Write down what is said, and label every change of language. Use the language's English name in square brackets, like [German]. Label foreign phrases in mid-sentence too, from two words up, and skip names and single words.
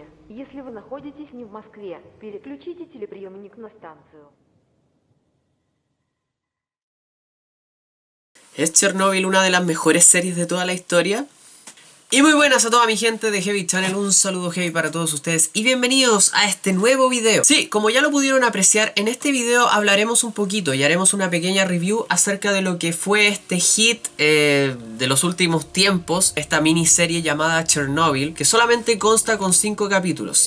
[Russian] Если вы находитесь не в Москве, переключите телеприемник на станцию. [Spanish] ¿Es Chernobyl una de las mejores series de toda la historia? Y muy buenas a toda mi gente de Heavy Channel, un saludo heavy para todos ustedes y bienvenidos a este nuevo video. Sí, como ya lo pudieron apreciar, en este video hablaremos un poquito y haremos una pequeña review acerca de lo que fue este hit de los últimos tiempos, esta miniserie llamada Chernobyl, que solamente consta con 5 capítulos.